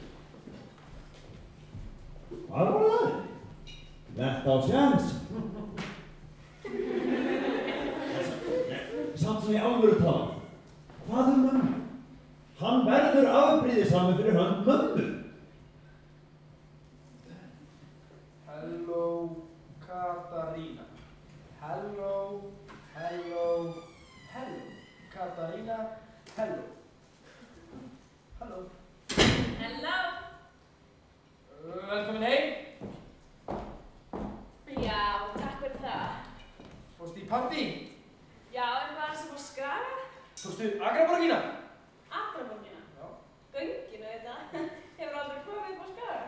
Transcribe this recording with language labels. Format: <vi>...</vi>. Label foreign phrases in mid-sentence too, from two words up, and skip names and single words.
<is>Hvað var það? Þetta á séns. Samt sem ég alvöru tala. Hvað mömmu? Hann verður afbrýðisamur fyrir hönd mömmu.</is> <en>Hello, Katarína. Hello, hello, hello. Katarína, hello. Hello. Hello.</en> <is>Velkomin heim. Já, takk fyrir það. Fórstu í partí? Já, en hvað er sem á Skaga? Fórstu Akraborgina? Akraborgina? Já. Gönginu þetta. Hefur aldrei komið upp á Skaga?</is>